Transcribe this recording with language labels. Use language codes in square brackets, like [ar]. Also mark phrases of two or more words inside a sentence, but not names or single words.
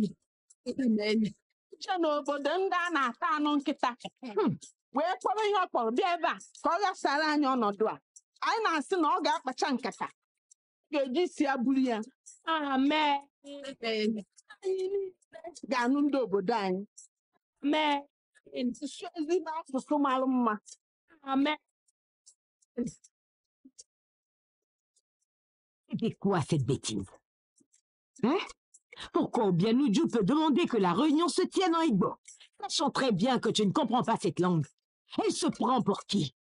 [ig] uche n'obodo ndị a na-ata anụ nkịta wee kpọrọ ihe ọ kpọrọ bịa ebe a ka ọ ghasara anyị ọnọdụ a anyị na-asị na ọ ga-akpacha nkata ga-eji si ya buru ya Amen. anyị niile ga-anụ ndị obodo anyị Amen. sụọ ezigbo asụsụ mara mma Amen. [fr] C'était quoi cette bêtise? Hein? Pourquoi Obianuju peut demander que la réunion se tienne en Igbo, sachant très bien que tu ne comprends pas cette langue? Elle se prend pour qui?